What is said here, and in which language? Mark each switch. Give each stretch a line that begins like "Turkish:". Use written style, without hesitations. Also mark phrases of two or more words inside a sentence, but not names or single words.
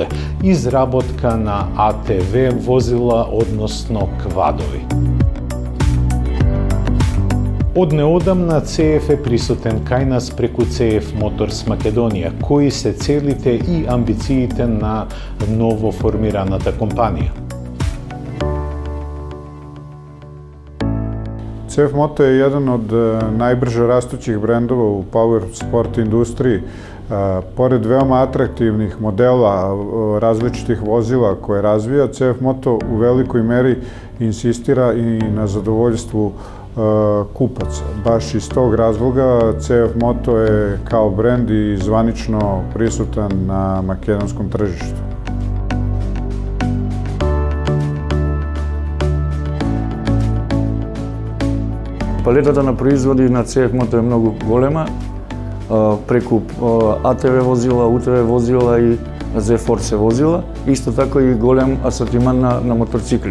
Macedonian: Изработка на АТВ возила, односно квадови. Од неодамна CF е присутен кај нас преку CF Motors Македонија, кои се целите и амбициите на ново формираната компанија.
Serbian: CF Moto je jedan od najbrže rastućih brendova u
English: power sport
Serbian: industriji. Pored veoma atraktivnih modela različitih vozila koje razvija, CF Moto u velikoj meri insistira i na zadovoljstvu kupaca. Baš iz tog razloga CF Moto je kao brend i zvanično prisutan na makedonskom tržištu.
Macedonian: Палетата на производи на CF Moto е многу голема, преку АТВ возила, УТВ возила и Z-Force возила, исто така и голем асортиман на моторцикли.